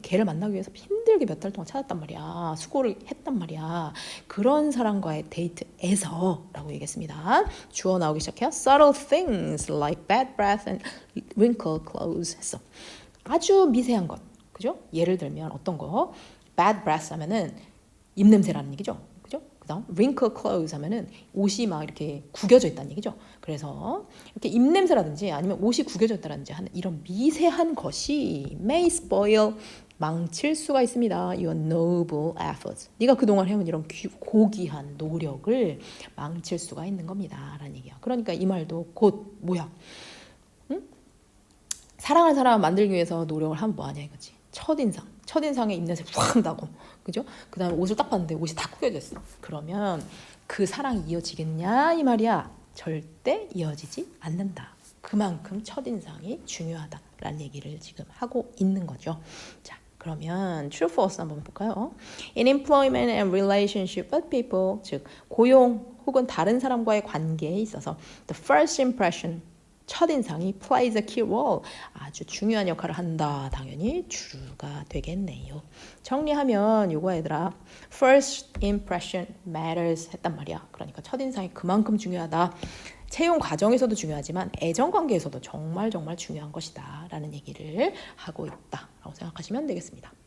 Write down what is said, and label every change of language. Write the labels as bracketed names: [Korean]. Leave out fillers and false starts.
[Korean] 걔를 만나기 위해서 힘들게 몇 달 동안 찾았단 말이야. 수고를 했단 말이야. 그런 사람과의 데이트에서 라고 얘기했습니다. 주어 나오기 시작해요. [English] Subtle things like bad breath and wrinkled clothes 했어. [Korean] 아주 미세한 것, 그죠? 예를 들면 어떤 거? Bad breath 하면은 입냄새라는 얘기죠. 그죠? 그다음 wrinkled clothes 하면은 옷이 막 이렇게 구겨져 있다는 얘기죠. 그래서 이렇게 입냄새라든지 아니면 옷이 구겨져 있다든지 하는 이런 미세한 것이 [English] may spoil [Korean] 망칠 수가 있습니다. [English] Your noble efforts. [Korean] 네가 그동안 해온 이런 고귀한 노력을 망칠 수가 있는 겁니다. 라는 얘기야. 그러니까 이 말도 곧 뭐야? 응? 사랑하는 사람을 만들기 위해서 노력을 하면 뭐하냐 이거지. 첫인상에 입냄새 확 나고, 그죠? 그 다음에 옷을 딱 봤는데 옷이 다 구겨져 있어. 그러면 그 사랑이 이어지겠냐 이 말이야. 절대 이어지지 않는다. 그만큼 첫인상이 중요하다라는 얘기를 지금 하고 있는 거죠. 자, 그러면 true false 한번 볼까요? [English] In employment and relationship with people, [Korean] 즉 고용 혹은 다른 사람과의 관계에 있어서 [English] the first impression, 첫인상이 plays a key role, [Korean] 아주 중요한 역할을 한다. 당연히 true가 되겠네요. 정리하면 요거 얘들아, [English] first impression matters [Korean] 했단 말이야. 그러니까 첫인상이 그만큼 중요하다. 채용 과정에서도 중요하지만 애정 관계에서도 정말 정말 중요한 것이다 라는 얘기를 하고 있다 라고 생각하시면 되겠습니다.